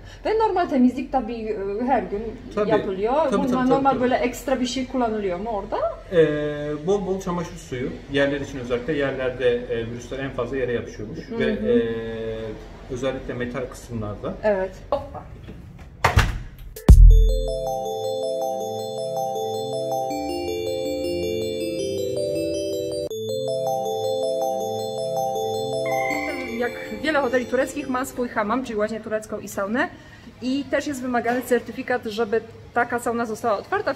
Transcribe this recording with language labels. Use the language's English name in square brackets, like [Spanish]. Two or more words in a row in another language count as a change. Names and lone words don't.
[Turkish] Ve normal temizlik tabii her gün Tabii, yapılıyor. tabii, Bunlar tabii, normal tabii. böyle ekstra bir şey kullanılıyor mu orada? Bol bol çamaşır suyu. Yerler için özellikle yerlerde virüsler en fazla yere yapışıyormuş. Ve özellikle metal kısımlarda. Evet. Hoppa. [Polish] Jak wiele hoteli tureckich ma swój hammam, czyli właśnie turecką i saunę. I też jest wymagany certyfikat, żeby taka sauna została otwarta.